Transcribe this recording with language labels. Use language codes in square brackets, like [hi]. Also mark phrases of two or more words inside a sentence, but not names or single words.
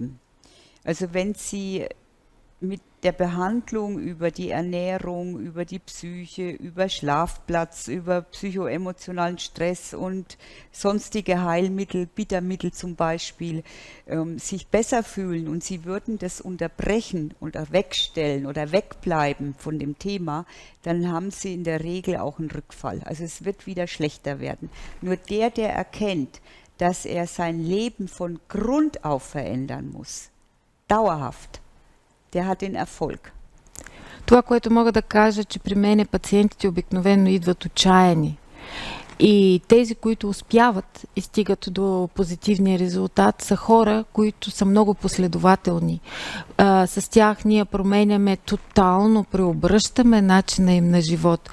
[de] Also wenn sie mit der Behandlung über die Ernährung, über die Psyche, über Schlafplatz, über psychoemotionalen Stress und sonstige Heilmittel, Bittermittel zum Beispiel, sich besser fühlen und sie würden das unterbrechen oder wegstellen oder wegbleiben von dem Thema, dann haben sie in der Regel auch einen Rückfall. Also es wird wieder schlechter werden. Nur der erkennt, dass er sein Leben von Grund auf verändern muss, dauerhaft, der hat den Erfolg. [bg] Това, което мога да кажа, че при мене пациентите обикновено идват отчаяни. И тези, които успяват и стигат до позитивния резултат, са хора, които са много последователни. С тях ние променяме тотално, преобръщаме начина им на живот.